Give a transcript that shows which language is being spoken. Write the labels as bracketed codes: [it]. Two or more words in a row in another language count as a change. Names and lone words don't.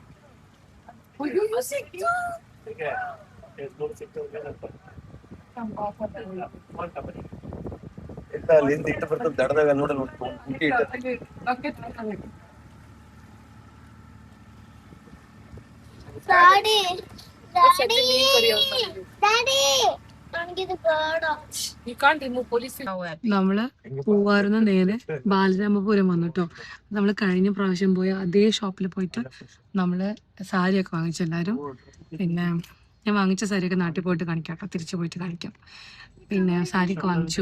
[kn] ಇಲ್ಲ ಅಲ್ಲಿಂದ ಇಟ್ಟು ಬರ್ತದೆ ದಡದಾಗ ನೋಡಲ್ ಮುಟ್ಟಿ ಇಟ್ಟ. ಡ್ಯಾಡಿ ಡ್ಯಾಡಿ ಡ್ಯಾಡಿ ನನಗಿದು ಬೇಡ. [ml] നമ്മള് പോവാറുന്ന നേരെ ബാലരാമപുരം വന്നു കേട്ടോ. നമ്മള് കഴിഞ്ഞ പ്രാവശ്യം പോയ അതേ ഷോപ്പിൽ പോയിട്ട് നമ്മള് സാരിയൊക്കെ വാങ്ങിച്ചു എല്ലാവരും. പിന്നെ ഞാൻ വാങ്ങിച്ച സാരിയൊക്കെ നാട്ടിൽ പോയിട്ട് കാണിക്കാം കേട്ടോ, തിരിച്ചു പോയിട്ട് കാണിക്കാം. പിന്നെ സാരിയൊക്കെ വാങ്ങിച്ചു.